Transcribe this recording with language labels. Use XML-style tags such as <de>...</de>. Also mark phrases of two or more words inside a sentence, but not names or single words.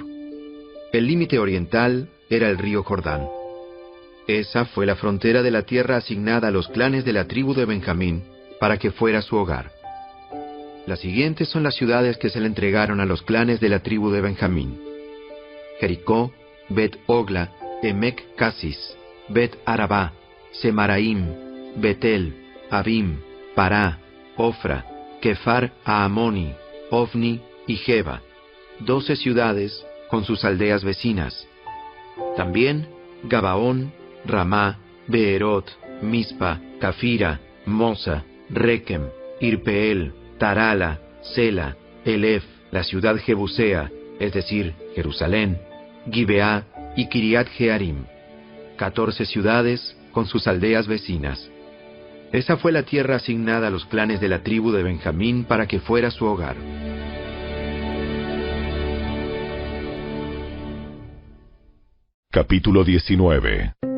<es>El límite oriental era el río Jordán. Esa fue la frontera de la tierra asignada a los clanes de la tribu de Benjamín para que fuera su hogar. Las siguientes son las ciudades que se le entregaron a los clanes de la tribu de Benjamín: Jericó, Bet-Ogla, Emec-Casis, Bet-Arabá, Semaraim, Betel, Abim, Pará, Ofra, Kefar Aamoni, Ofni, y Geba, 12 ciudades con sus aldeas vecinas. También Gabaón, Ramá, Beerot, Mispa, Cafira, Mosa, Requem, Irpeel, Tarala, Sela, Elef, la ciudad Jebusea, es decir, Jerusalén, Gibeá y Kiriat Jearim, 14 ciudades con sus aldeas vecinas. Esa fue la tierra asignada a los clanes de la tribu de Benjamín para que fuera su hogar. Capítulo 19.</es>